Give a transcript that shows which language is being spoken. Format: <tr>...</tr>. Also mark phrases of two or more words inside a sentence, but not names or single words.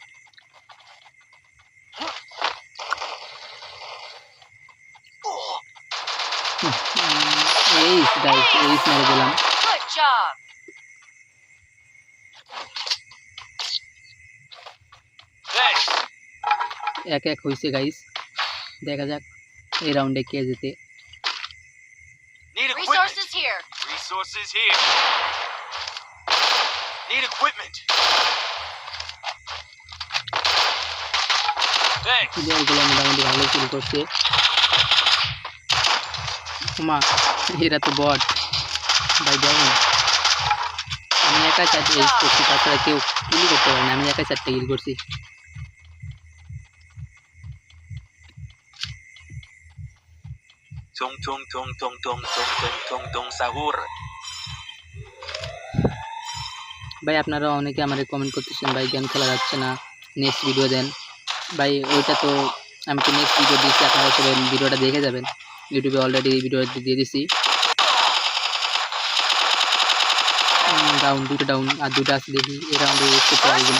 <bn>এইস গাইস, এইস মেরে দিলাম।</bn> <en>good job.</en> <bn>1-1 হয়েছে গাইস, দেখা যাক এই রাউন্ডে কে জিতে।</bn> <en>Resources here. Resources here. Need equipment. Thanks.</en> <bn>প্লেয়ারগুলো মোটামুটি ভালো কিল করছে। মা এরা তো বট ভাই, দেখেন আমি একা 4টে কিল করছি, তাছাড়া কেউ কিল করতে পারে না, আমি একা 4টে কিল করছি। Tung tung tung tung tung tung tung tung tung sahur. ভাই আপনারা অনেকে আমাকে কমেন্ট করতেছেন ভাই গেম খেলা যাচ্ছে না,</bn> <en>next video</en> <bn>দেন। ভাই ওইটা তো আমি তো</bn> <en>next video</en> <bn>দিচ্ছি, আপনারা সবাই ভিডিওটা দেখে যাবেন, ইউটিউবে অলরেডি এই ভিডিওটা দিয়ে দিছি। ডাউন, দুটো ডাউন, আর দুটো আছে, দেখি এই রাউন্ডে ইউজ করতে পারি কিনা।</bn>